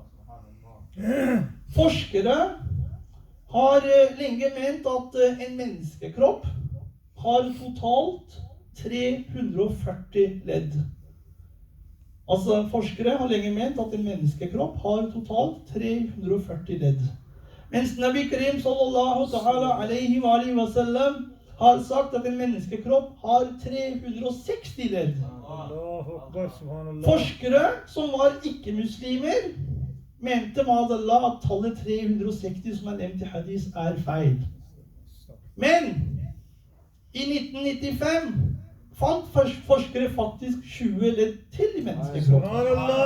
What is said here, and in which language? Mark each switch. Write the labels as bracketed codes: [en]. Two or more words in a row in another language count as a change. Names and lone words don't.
[no] Forskere har lenge ment at en menneskekropp har totalt 340 ledd. Altså, forskere har lenge ment at en menneskekropp har totalt 340 ledd. Mens Nabi Karim [ar] صلى الله عليه وسلم [no] har sagt at en menneskekropp har 360 ledd. Forskere som var ikke-muslimer mente med Allah at tallet 360 som nevnt i hadis feil. Men i 1995 fant forskere faktisk 20 ledd til i menneskekroppen.